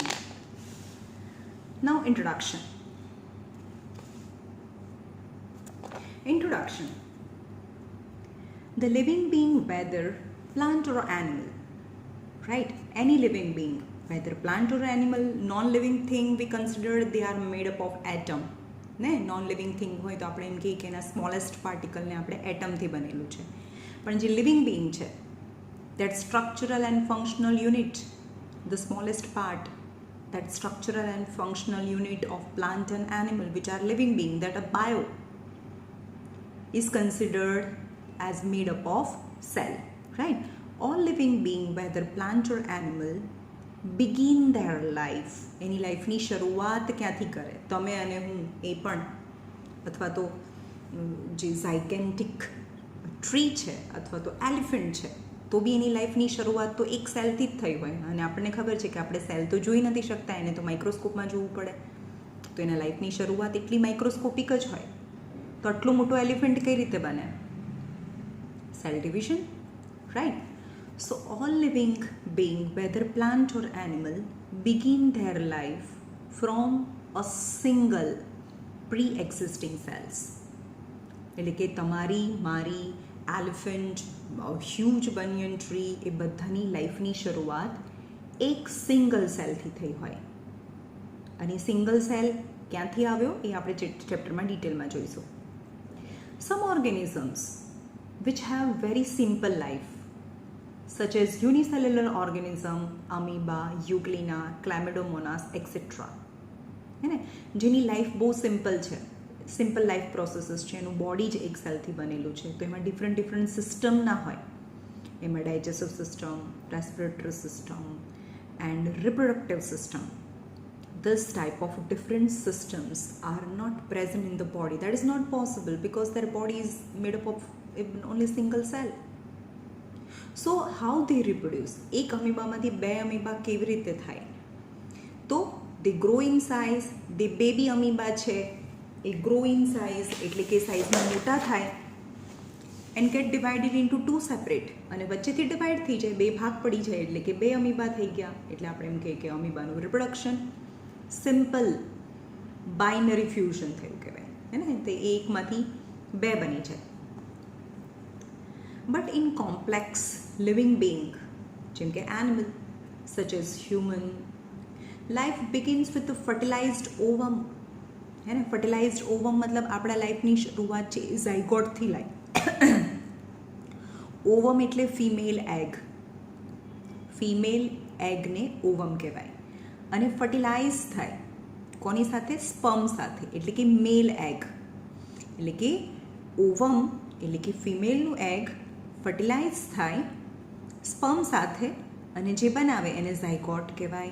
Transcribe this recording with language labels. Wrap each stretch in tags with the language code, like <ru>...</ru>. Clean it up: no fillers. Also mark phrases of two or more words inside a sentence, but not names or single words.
<en>Now introduction. Introduction. The living being, whether plant or animal, right? Any living being, whether plant or animal, non-living thing, we consider they are made up of atom.</en> <gu>ને</gu> <en>non living thing</en> <gu>હોય તો આપણે એમ કહીએ કે એના સ્મોલેસ્ટ પાર્ટિકલને આપણે એટમથી બનેલું છે. પણ જે</gu> <en>living being</en> <gu>છે,</gu> <en>that structural and functional unit, the smallest part, that structural and functional unit of plant and animal, which are living being, that a bio is considered as made up of cell, right? All living being, whether plant or animal, begin their life,</en> <gu>એની લાઈફની શરૂઆત ક્યાંથી કરે? તમે અને હું, એ પણ, અથવા તો જે ઝાયગેન્ટિક ટ્રી છે અથવા તો એલિફન્ટ છે, તો બી એની લાઈફની શરૂઆત તો એક સેલથી જ થઈ હોય. અને આપણને ખબર છે કે આપણે સેલ તો જોઈ નથી શકતા, એને તો માઇક્રોસ્કોપમાં જોવું પડે. તો એના લાઈફની શરૂઆત એટલી માઇક્રોસ્કોપિક જ હોય. તો આટલું મોટું એલિફન્ટ કઈ રીતે બને?</gu> <en>cell division, right? So all living being, whether plant or animal, begin their life from a single pre-existing cells.</en> <gu>એટલે કે તમારી, મારી, એલિફન્ટ,</gu> <en>huge banyan tree,</en> <gu>એ બધાની લાઈફની શરૂઆત એક સિંગલ સેલથી થઈ હોય. અને સિંગલ સેલ ક્યાંથી આવ્યો એ આપણે ચેપ્ટરમાં ડિટેલમાં જોઈશું.</gu> <en>Some organisms which have very simple life, such as unicellular organism, amoeba, euglena, chlamydomonas, etc.</en> <hi>है ना,</hi> <gu>જેની લાઈફ બહુ સિમ્પલ છે,</gu> <en>simple life processes</en> <gu>છે, એનું બોડી જ એક સેલથી બનેલું છે. તો એમાં</gu> <en>different system</en> <gu>ના હોય.</gu> <en>એમાં digestive system, respiratory system and reproductive system. This type of different systems are not present in the body. That is not possible because their body is made up of only single cell. so how they reproduce?</en> <gu>એક અમીબામાંથી બે અમીબા કેવી રીતે થાય?</gu> <en>તો they grow in size. the baby amoeba</en> <gu>છે, એ</gu> <en>grow in size</en> <gu>એટલે કે સાઇઝમાં મોટા થાય,</gu> <en>and get divided into two separate,</en> <gu>અને વચ્ચેથી ડિવાઈડ થઈ જાય, બે ભાગ પડી જાય, એટલે કે બે અમીબા થઈ ગયા. એટલે આપણે એમ કહીએ કે અમીબાનું રિપ્રોડક્શન</gu> <en>simple binary fusion</en> <gu>થયું કહેવાય, હે ને? તે એકમાંથી બે બની જાય.</gu> <en>But in complex living being,</en> <gu>જેમ કે</gu> <en>animal, such as human, life begins with the fertilized ovum.</en> <hi>है ना?</hi> <en>fertilized ovum</en> <gu>मतलब આપણા લાઈફની શરૂઆત છે ઝાયગોટથી લાઈ. ઓવમ એટલે</gu> <en>female egg.</en> <gu>ફિમેલ એગને ઓવમ કહેવાય. અને ફર્ટિલાઇઝ થાય કોની સાથે? સ્પર્મ સાથે, એટલે કે</gu> <en>male egg.</en> <gu>એટલે કે ઓવમ એટલે કે ફિમેલનું એગ ફર્ટિલાઇઝ થાય સ્પર્મ સાથે, અને જે બનાવે એને ઝાયગોટ કહેવાય.</gu>